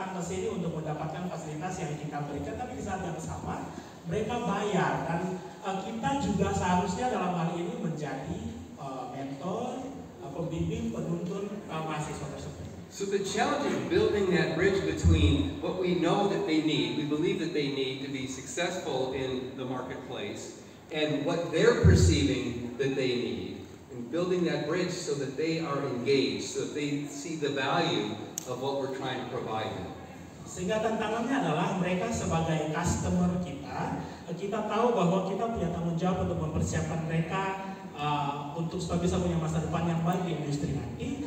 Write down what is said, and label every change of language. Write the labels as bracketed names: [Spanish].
[Indonesian] sini untuk mendapatkan fasilitas yang kita berikan, tapi di saat yang sama mereka bayar, dan kita juga seharusnya dalam hal ini menjadi mentor, pembimbing, penuntun mahasiswa tersebut. [English] So the challenge is building that bridge between what we know that they need, we believe that they need to be successful in the marketplace, and what they're perceiving that they need, and building that bridge so that they are engaged, so that they see the value of what we're trying to provide them. [Indonesian] Sehingga tantangannya adalah mereka sebagai customer kita tahu bahwa kita punya tanggung jawab untuk mempersiapkan mereka untuk supaya bisa punya masa depan yang baik di industri nanti.